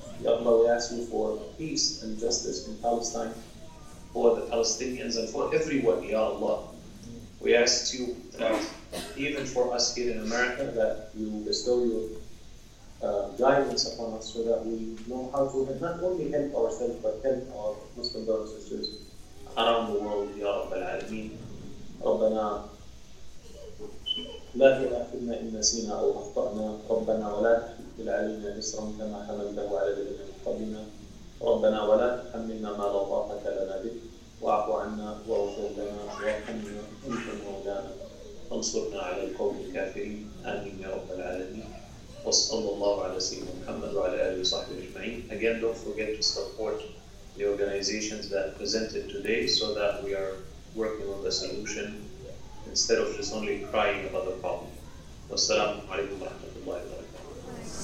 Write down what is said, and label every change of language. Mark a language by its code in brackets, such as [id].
[en] Ya Allah, we ask you for peace and justice in Palestine, for the Palestinians and for everyone, Ya Allah. We ask you that even for us here in America, that you bestow your guidance upon us so that we know how to not only help ourselves, but help our Muslim brothers and sisters around the world, Ya Rabbal Alameen. [ar] ربنا لا تؤاخذنا إن نسينا أو أخطأنا ربنا ولا تحمل علينا إصرا كما حملته على الذين من قبلنا ربنا ولا تحملنا ما لا طاقة لنا به واعف عنا واغفر لنا وارحمنا أنت مولانا وانصرنا على القوم الكافرين آمين يا رب العالمين وصلى الله على سيدنا محمد وعلى آله وصحبه أجمعين. [en] Again, don't forget to support the organizations that presented today so that we are working on the solution instead of just only crying about the problem. [ar] Wassalamu alaikum wa rahmatullahi wa barakatuh.